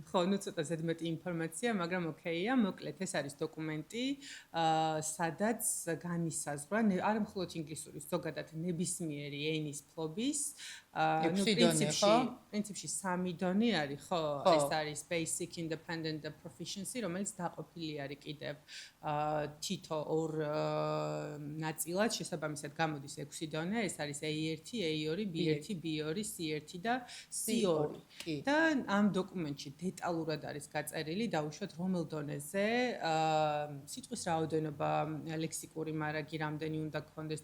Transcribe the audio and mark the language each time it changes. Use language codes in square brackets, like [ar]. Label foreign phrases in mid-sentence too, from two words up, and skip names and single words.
[ka] ხო, ნუ ცოტა ზედმეტი ინფორმაცია, მაგრამ ოკეია, მოკლედ ეს არის დოკუმენტი, სადაც განისაზღვრა არა მხოლოდ ინგლისურის, ზოგადად ნებისმიერი ენის ფლობის, პრინციპში 3 დონე არის, ხო, ეს არის [en] basic independent proficiency, [ka] რომელიც დაყოფილი არის კიდევ თითო ორ ნაწილად, შესაბამისად გამოდის 6 დონე, ეს არის A1, A2, B1, B2, C1 და C2. და ამ დოკუმენტში დეტალურად არის გაწერილი, დაუშვათ რომელ დონეზე სიტყვის რაოდენობა, ლექსიკური მარაგი რამდენი უნდა გქონდეს,